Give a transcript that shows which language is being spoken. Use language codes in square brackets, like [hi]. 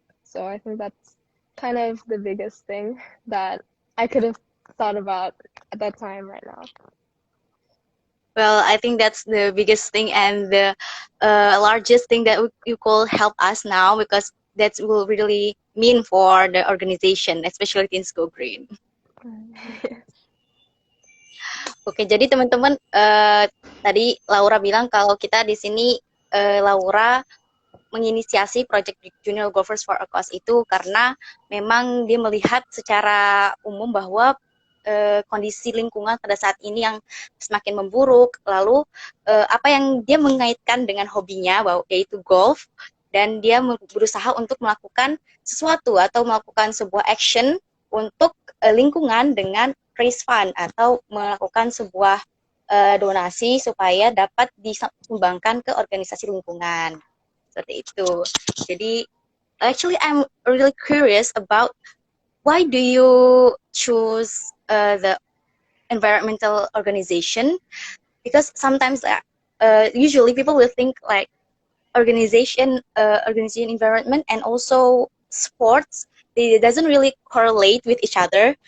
[en] So I think that's kind of the biggest thing that I could have thought about at that time right now. Well, I think that's the biggest thing and the largest thing that you could help us now because that will really mean for the organization, especially Teens Go Green. [id] Oke, jadi teman-teman tadi Laura bilang kalau kita di sini Laura menginisiasi Project Junior Golfers for a Cause itu karena memang dia melihat secara umum bahwa kondisi lingkungan pada saat ini yang semakin memburuk, lalu apa yang dia mengaitkan dengan hobinya yaitu golf, dan dia berusaha untuk melakukan sesuatu atau melakukan sebuah action untuk lingkungan dengan [en] raise fund [id] atau melakukan sebuah donasi supaya dapat disumbangkan ke organisasi lingkungan. Seperti itu. Jadi, [en] actually I'm really curious about why do you choose the environmental organization? Because sometimes usually people will think like organization environment and also sports, it doesn't really correlate with each other.